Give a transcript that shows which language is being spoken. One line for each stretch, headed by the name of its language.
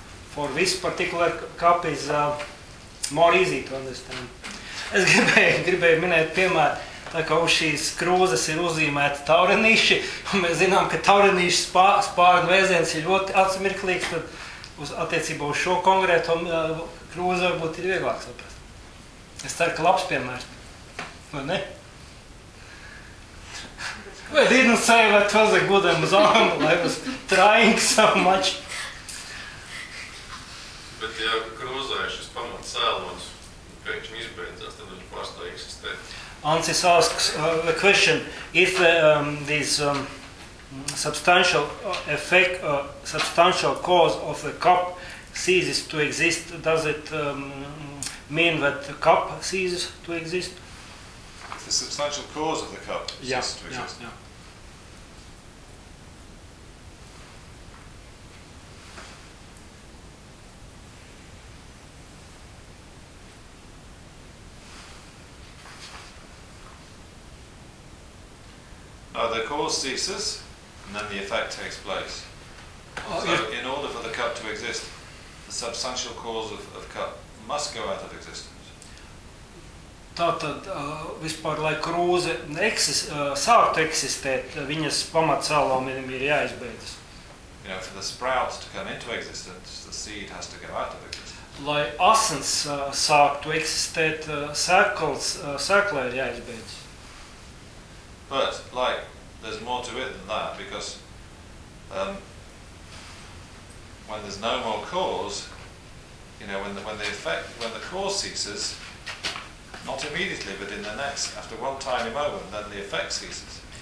English: For this particular cup is more easy to understand.
Latvian: Es gribēju minēt piemēru, tā kā uz šīs krūzes ir uzīmēta taurenīši, un mēs zinām, ka taurenīši spārnu vēziens ir ļoti atsmirklīgs, tad attiecībā uz šo konkrētu krūzi varbūt ir vieglāk saprast. Es ceru, ka labs piemērs, vai ne?
English: I didn't say that was a good example, I was trying so much.
Latvian: Bet ja krūzēja šis pamats cēlums, pēc viņa izbeidzās, tad viņa pārstāja eksistēt.
English: Ancis asks a question, if this substantial effect, substantial cause of the cup ceases to exist, does it mean that the cup ceases to exist? The substantial cause of the cup ceases to exist? Yeah. The cause ceases, and then the effect takes place. In order for the cup to exist, the substantial cause of cup must go out of existence.
Latvian: Tātad, vispār, lai krūze sāktu eksistēt, viņas pamatcēlumiem ir jāizbeidzas.
English: You know, for the sprouts to come into existence, the seed has to go out of existence.
Latvian: Lai asins sāktu eksistēt, sēklē ir jāizbeidzas.
English: But, like, there's more to it than that, because when there's no more cause, you know, when the cause ceases, not immediately, but in the next, after one tiny moment, then the effect ceases.